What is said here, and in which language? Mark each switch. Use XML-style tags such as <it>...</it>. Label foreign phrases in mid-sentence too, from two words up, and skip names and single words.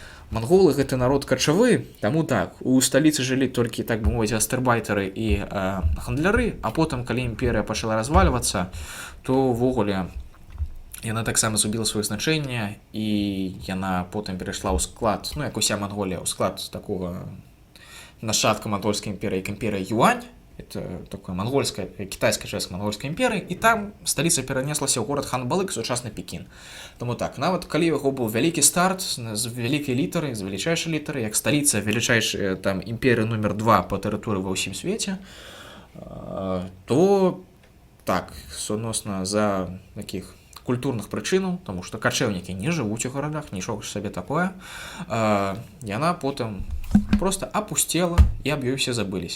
<be>Манголы гэта народ качавы, таму так у сталіцы жылі толькі, так бы мовіць, гастарбайтары і гандляры, а потым калі імперыя пачала развальвацца, то ўвогуле яна таксама згубіла сваё значэнне, і яна потым перайшла ў склад, ну як уся Манголія, ў склад такога нашчадка мангольскай імперыі, як імперыя Юань.</be> <ru>Это такое монгольская, китайская часть монгольской империи, и там столица перенеслася ў город Ханбалык, сучасны Пекін.</ru> <be>Тому так, нават калі яго быў вялікі старт з вялікай літары, з велічайшай літары, як сталіца велічайшая там імперія номер 2 по тэрыторыі ва ўсім свеце, то так, суадносна за такіх культурных прычынаў, тому што качэўнікі не жывуць у гарадах, нічога ж сабе такое, яна потым</be> <ru>просто опустела,</ru> <be>і аб ёй усе забыліся.</be>